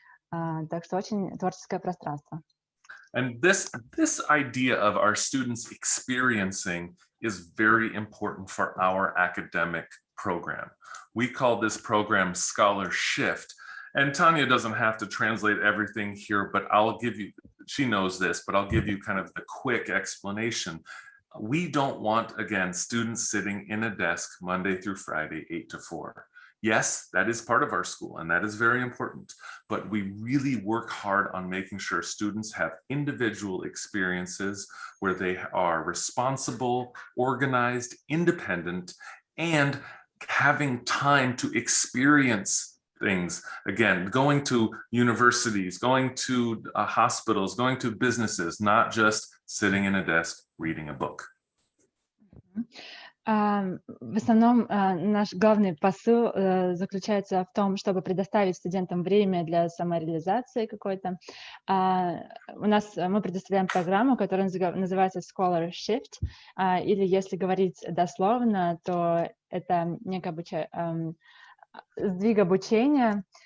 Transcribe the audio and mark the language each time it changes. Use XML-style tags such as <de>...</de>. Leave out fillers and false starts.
<ru>Так что очень творческое пространство.</ru> <en>And this idea of our students experiencing is very important for our academic program. We call this program Scholar Shift. And Tanya doesn't have to translate everything here, but I'll give you, she knows this, but I'll give you kind of the quick explanation. We don't want, again, students sitting in a desk Monday through Friday, 8 to 4. Yes, that is part of our school, and that is very important, but we really work hard on making sure students have individual experiences where they are responsible, organized, independent, and having time to experience things. Again, going to universities, going to hospitals, going to businesses, not just sitting in a desk reading a book.</en> <ru>В основном наш главный посыл заключается в том, чтобы предоставить студентам время для самореализации какой-то. Мы предоставляем программу, которая называется Scholar Shift, или если говорить дословно, то это некое сдвиг обучения.</ru>